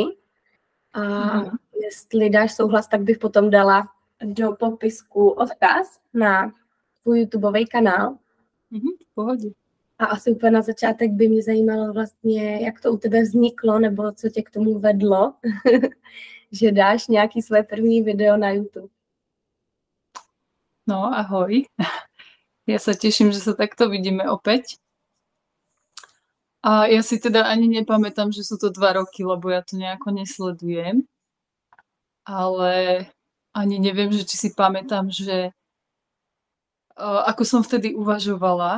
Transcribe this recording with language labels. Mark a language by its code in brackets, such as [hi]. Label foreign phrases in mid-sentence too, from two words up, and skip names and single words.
[cs] A jestli dáš souhlas, tak bych potom dala do popisku odkaz na tvůj YouTubeový kanál. V pohodě. A asi úplně na začátek by mě zajímalo vlastně, jak to u tebe vzniklo, nebo co tě k tomu vedlo, že dáš nějaký své první video na YouTube. [sk] No, ahoj. Ja sa teším, že sa takto vidíme opäť. A ja si teda ani nepamätám, že sú to 2 roky, lebo ja to nejako nesledujem. Ale ani neviem, že či si pamätám, že ako som vtedy uvažovala.